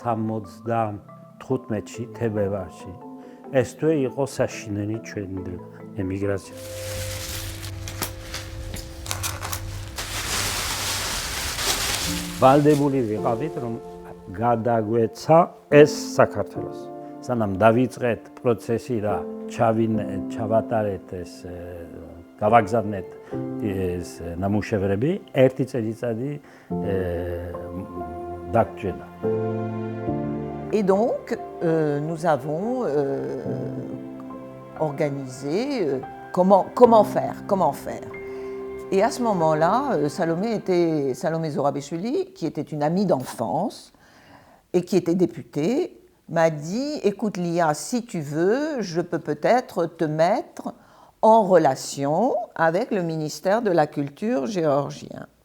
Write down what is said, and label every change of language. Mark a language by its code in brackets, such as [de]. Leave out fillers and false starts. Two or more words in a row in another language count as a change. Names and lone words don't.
[ka] 75-ში თებერვალში ეს თვე იყო საშინელი ჩვენი ემიგრაცია ვალდებული ვიყავით რომ გადაგვეცა ეს საქართველოს სანამ დავიწყეთ პროცესი და ჩავატარეთ ეს გავაგზავნეთ ეს ნამუშევრები ერთი წელიწადი დაგჭირდა. [fr] Et donc, nous avons organisé comment faire. Et à ce moment-là, Salomé Zorabishvili, qui était une amie d'enfance et qui était députée, m'a dit « Écoute Lia, si tu veux, je peux peut-être te mettre en relation avec le ministère de la Culture géorgien.